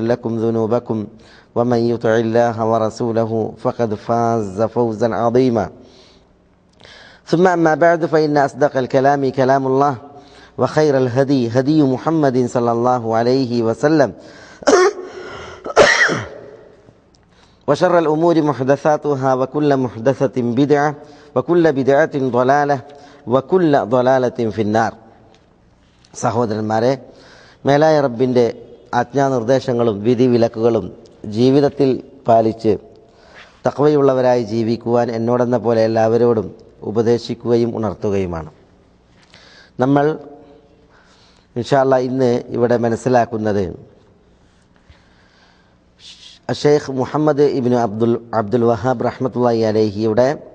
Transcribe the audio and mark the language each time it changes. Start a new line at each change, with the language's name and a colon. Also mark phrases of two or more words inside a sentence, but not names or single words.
Arabic: لكم ذنوبكم ومن يطع الله ورسوله فقد فاز فوزا عظيما ثم أما بعد فإن أصدق الكلام كلام الله وخير الهدي هدي محمد صلى الله عليه وسلم وشر الأمور محدثاتها وكل محدثة بدعة وكل بدعة ضلالة وكل ضلالة في النار.
Malayalam: സഹോദരന്മാരെ, മേലായ റബ്ബിൻ്റെ ആജ്ഞാനിർദ്ദേശങ്ങളും വിധിവിലക്കുകളും ജീവിതത്തിൽ പാലിച്ച് തഖ്വയുള്ളവരായി ജീവിക്കുവാൻ എന്നോടെന്ന പോലെ എല്ലാവരോടും ഉപദേശിക്കുകയും ഉണർത്തുകയുമാണ്. നമ്മൾ
Arabic: إن شاء الله
Malayalam: ഇന്ന് ഇവിടെ മനസ്സിലാക്കുന്നത് ഷെയ്ഖ് മുഹമ്മദ് ഇബ്നു അബ്ദുൽ വഹാബ്
Arabic: رحمة الله عليه